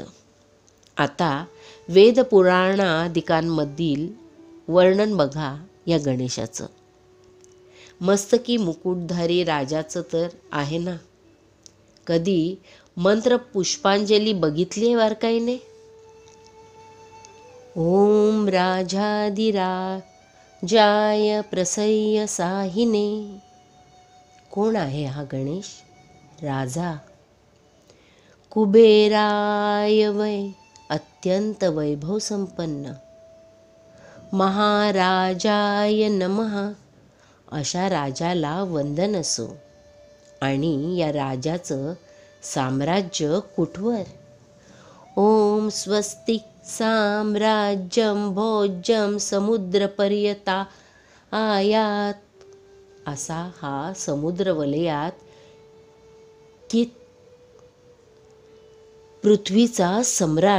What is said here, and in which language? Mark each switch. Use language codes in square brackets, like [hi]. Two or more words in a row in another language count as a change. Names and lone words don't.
[mr] आता वेदपुराणादिकांमधील वर्णन बघा या गणेशाचं. मस्तकी मुकुटधारी राजाचं तर आहे ना. कधी मंत्र पुष्पांजली बघितली आहे बारकाईने? [sa] ओम राजाधिराजाय प्रसह्य साहिने. [mr] कोण आहे हा गणेश? राजा. [sa] कुबेराय वै अत्यंत वैभव संपन्न. महाराजाय नमः. [mr] अशा राजाला वंदन असो. आणि या राजाचं साम्राज्य कुठवर? [sa] ओम स्वस्तिक साम्राज्यम भोज्यम समुद्रपर्यता आयात, [mr] असा हा समुद्र वलयात की पृथ्वीचा सम्राट.